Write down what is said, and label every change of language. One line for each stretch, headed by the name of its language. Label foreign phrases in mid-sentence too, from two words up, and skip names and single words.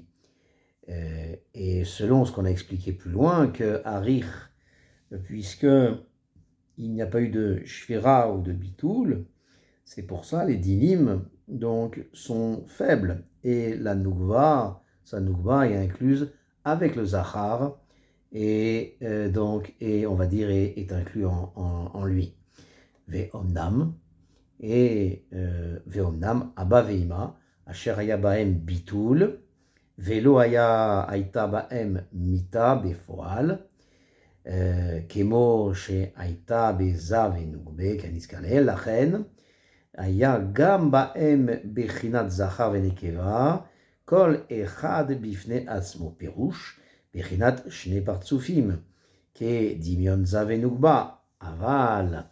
French: Et selon ce qu'on a expliqué plus loin, que Harich, puisque il n'y a pas eu de Shvira ou de Bitoul, c'est pour ça les dinim donc sont faibles. Et la Nukva, sa Nukva est incluse avec le Zachar, et on va dire est inclus en lui.
Hebrew: Ve'omnam, et Ve'omnam, אבא ואמא אשר היה בהם ביטול ולא הייתה בהם מיתה בפועל, כמו שהייתה בזה ונוגבה כנזכר לעיל, לכן היה גם בהם בחינת זכר ונקבה, כל אחד בפני עצמו, פירוש בחינת שני פרצופים, כדמיון זה ונוגבה, אבל